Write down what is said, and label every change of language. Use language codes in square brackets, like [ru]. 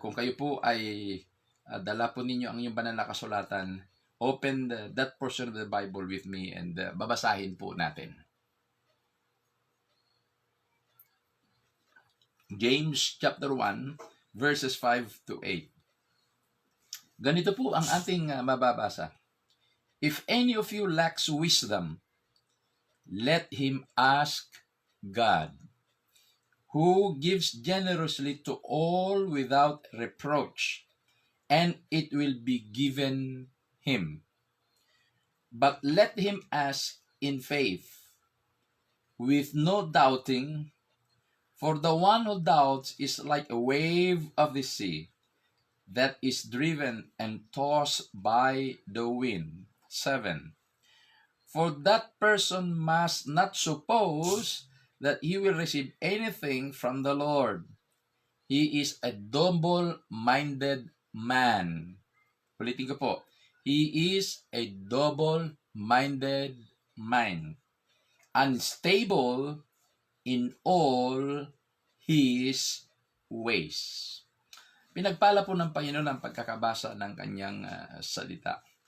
[tl] Kung kayo po ay dala po ninyo ang inyong banal na kasulatan, [en] open that portion of the Bible with me [tl] and babasahin po natin. [en] James chapter 1 verses 5 to 8. [tl] Ganito po ang ating mababasa. [en] If any of you lacks wisdom, let him ask God, who gives generously to all without reproach, and it will be given him. But let him ask in faith, with no doubting, for the one who doubts is like a wave of the sea that is driven and tossed by the wind. 7. For that person must not suppose that he will receive anything from the Lord. He is a double-minded man. [tl] Ulitin ko po. [en] He is a double-minded man, unstable in all his ways. [tl] Pinagpala po ng Panginoon ang pagkakabasa ng kanyang salita.